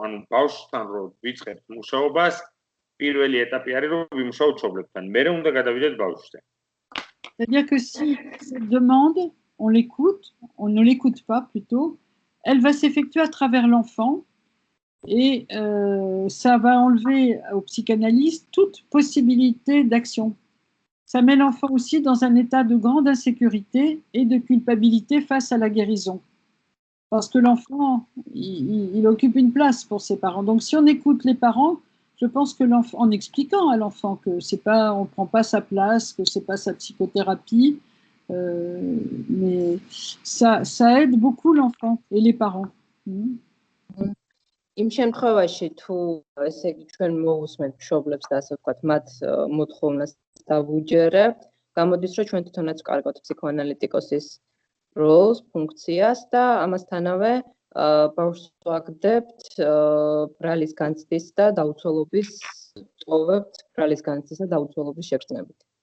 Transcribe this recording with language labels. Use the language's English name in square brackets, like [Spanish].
[Georgian] ანუ ბავშვთან რო ვიწყებთ მუშაობას, პირველი ეტაპი არის რომ ვიმუშაოთ მშობლებთან, მერე უნდა გადავიდეთ ბავშვზე. [French] C'est-à-dire que si cette demande, on ne l'écoute pas plutôt, elle va s'effectuer à travers l'enfant et ça va enlever au psychanalyste toute possibilité d'action. Ça met l'enfant aussi dans un état de grande insécurité et de culpabilité face à la guérison. Parce que l'enfant, il occupe une place pour ses parents. Donc si on écoute les parents, je pense que l'enfant, en expliquant à l'enfant que c'est pas, on ne prend pas sa place, que c'est pas sa psychothérapie, mais ça aide beaucoup l'enfant et les parents. [Georgian] იმ შემთხვევაში თუ ესე იგი ჩვენ მოусმენთ მშობლებს და ასე ვთქვათ მათ მოთხოვნას დავუჯერებთ, გამოდის რომ ჩვენ თვითონაც ვკარგავთ ფსიქოანალიტიკოსის როლს, ფუნქციას და ამასთანავე ბავშვს ვაგდებთ ბრალის განცდის და დაუცველობის ტოვებთ ბრალის განცდის და დაუცველობის შეგრძნებით.